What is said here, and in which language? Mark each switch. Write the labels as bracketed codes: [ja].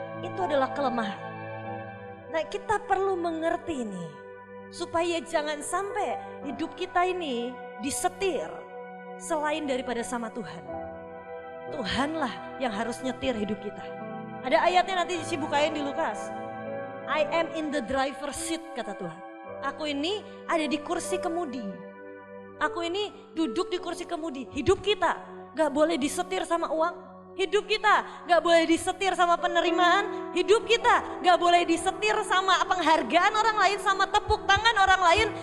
[id] Itu adalah kelemahan. Nah, kita perlu mengerti ini. Supaya jangan sampai hidup kita ini disetir selain daripada sama Tuhan. Tuhanlah yang harus nyetir hidup kita. Ada ayatnya nanti dibukain di Lukas. [en] I am in the driver's seat, [id] kata Tuhan. Aku ini ada di kursi kemudi. Aku ini duduk di kursi kemudi. Hidup kita gak boleh disetir sama uang. Hidup kita gak boleh disetir sama penerimaan. Hidup kita gak boleh disetir sama penghargaan orang lain, sama tepuk tangan orang lain.